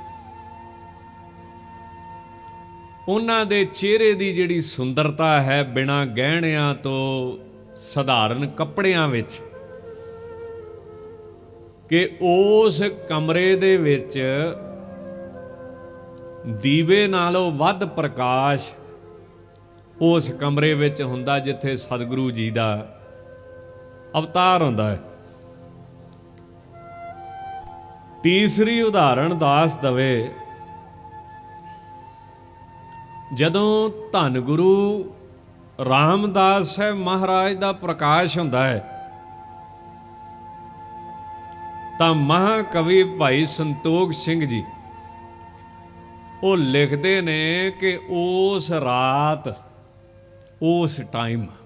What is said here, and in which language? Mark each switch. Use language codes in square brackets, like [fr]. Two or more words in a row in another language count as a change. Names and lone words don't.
[pa] ਉਹਨਾਂ ਦੇ ਚਿਹਰੇ ਦੀ ਜਿਹੜੀ ਸੁੰਦਰਤਾ ਹੈ, ਬਿਨਾਂ ਗਹਿਣਿਆਂ ਤੋਂ ਸਧਾਰਨ ਕੱਪੜਿਆਂ ਵਿੱਚ, ਕਿ ਉਸ ਕਮਰੇ ਦੇ ਵਿੱਚ ਦੀਵੇ ਨਾਲੋਂ ਵੱਧ ਪ੍ਰਕਾਸ਼ ਉਸ ਕਮਰੇ ਵਿੱਚ ਹੁੰਦਾ ਜਿੱਥੇ ਸਤਿਗੁਰੂ ਜੀ ਕਾ ਅਵਤਾਰ ਹੁੰਦਾ ਹੈ। ਤੀਸਰੀ ਉਦਾਹਰਣ ਦਾਸ ਦਵੇ, ਜਦੋਂ ਧੰਨ ਗੁਰੂ ਰਾਮਦਾਸ ਸਾਹਿਬ ਮਹਾਰਾਜ ਕਾ ਪ੍ਰਕਾਸ਼ ਹੁੰਦਾ ਹੈ ਤਾਂ ਮਹਾਕਵੀ ਭਾਈ ਸੰਤੋਖ ਸਿੰਘ ਜੀ ਵੋ ਲਿਖਤੇ ਨੇ ਕਿ ਉਸ ਰਾਤ ਉਸ ਟਾਈਮ